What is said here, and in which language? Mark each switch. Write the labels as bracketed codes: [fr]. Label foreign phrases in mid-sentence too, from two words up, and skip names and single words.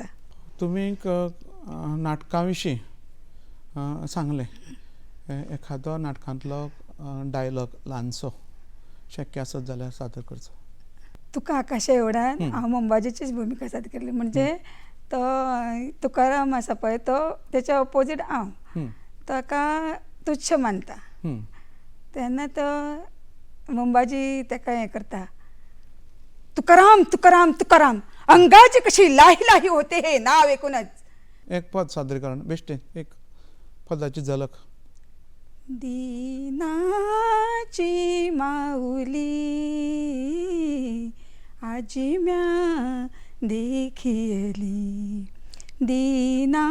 [kok] तुमी नाटकां विशीं सांगलें, एखादो नाटकांतलो डायलॉग ल्हानसो शक्य आसत जाल्यार सादर करचो. तुका आकाशा एवढान हांव मंबाजीचीच भुमिका सादर केल्ली. म्हणजे तो तुकाराम आसा पळय तो तेच्या ऑपोजीट हांव, ताका तुच्छ मानता तेन्ना तो मुंबाजी ताका हें करता, [mr] तुकाराम तुकाराम तुकाराम अंगाची कशी लाही लाही होते हे नाव ऐकूनच. [kok] एक पद सादरीकरण बेश्टें एक पदाची झलक. [mr] दीनाची माऊली आजी म्या देखियली, दीनाची